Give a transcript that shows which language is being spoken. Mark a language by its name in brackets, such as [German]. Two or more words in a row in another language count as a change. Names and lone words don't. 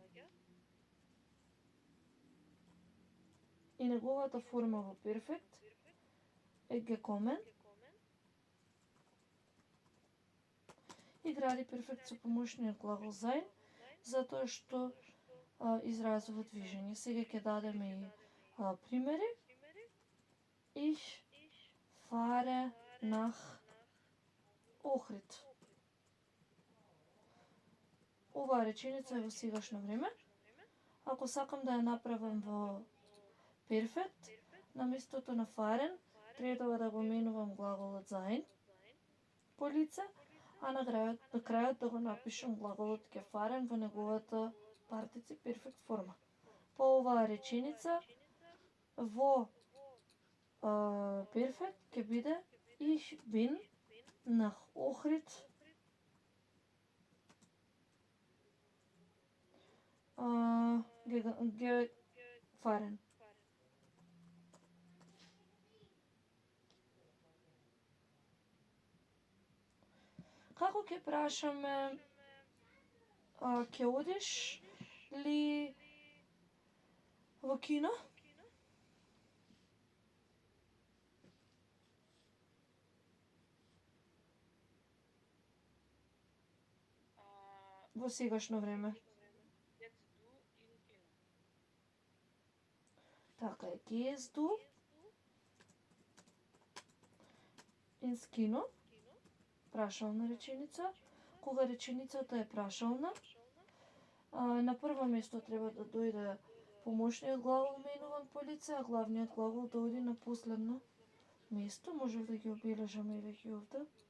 [Macedonian] И неговата форма во перфект е gekommen. И гради перфект со помошниот глагол sein, затоа што изразува движење. Сега ќе дадеме и примери. [German] Ich fahre nach Ohrid. [Macedonian] Оваа реченица е во сегашно време. Ако сакам да ја направам во перфект, на местото на fahren, треба да го менувам глаголот sein по лице, а на крајот да го напишам глаголот gefahren во неговата партицip перфект форма. По оваа реченица во перфект ќе биде [German] Ich bin nach Ohrid gefahren. [Macedonian] Како ќе прашаме ќе одиш ли во кино? Во сегашно време. Така е, [German] gehst du ins Kino? [Macedonian] Прашална реченица. Кога реченицата е прашална, на прво место треба да дојде помошниот глагол менуван по лице, а главниот глагол да оди на последно место. Можев да ги обележаме и веќе овде.